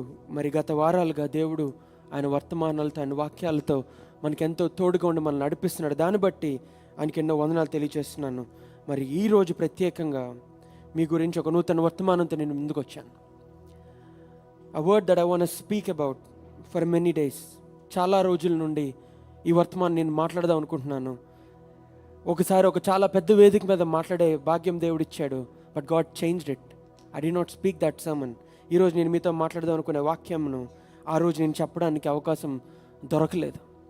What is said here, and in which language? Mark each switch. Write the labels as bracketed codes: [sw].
[te] మరి గత వారాలుగా దేవుడు ఆయన వర్తమానాలతో, ఆయన వాక్యాలతో మనకెంతో తోడుగా ఉండి మనల్ని నడిపిస్తున్నాడు. దాన్ని బట్టి ఆయనకి ఎన్నో వందనాలు తెలియజేస్తున్నాను. మరి ఈరోజు ప్రత్యేకంగా మీ గురించి ఒక నూతన వర్తమానంతో నేను ముందుకు వచ్చాను. [en] A word that I want to speak about for many days. [te] చాలా రోజుల నుండి ఈ వర్తమానం నేను మాట్లాడదాం అనుకుంటున్నాను. ఒకసారి ఒక చాలా పెద్ద వేదిక మీద మాట్లాడే భాగ్యం దేవుడు ఇచ్చాడు. [en] But God changed it. I did not speak that sermon. [te] ఈరోజు నేను మీతో మాట్లాడదాం అనుకునే వాక్యంను ఆ రోజు నేను చెప్పడానికి అవకాశం దొరకలేదు.